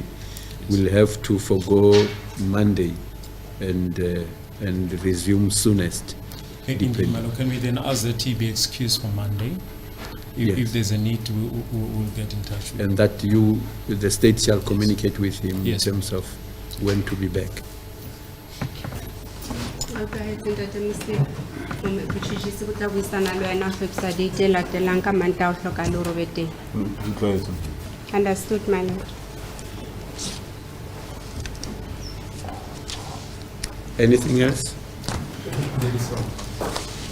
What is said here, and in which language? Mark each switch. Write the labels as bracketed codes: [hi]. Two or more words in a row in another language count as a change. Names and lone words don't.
[en] We'll have to forgo Monday and resume soonest. Indeed, Malo, can we then ask that he be excused for Monday? If Yes. there's a need, we'll get in touch with And that the state shall communicate with him Yes. in terms of when to be back. [st] Okay, Ntate Mosima, motjhutjhisi o tla buisana le wena ho fetisa date e latelang ka Mantaha o hloka le hore o be teng. [en] Understood, my lord. Anything else? There is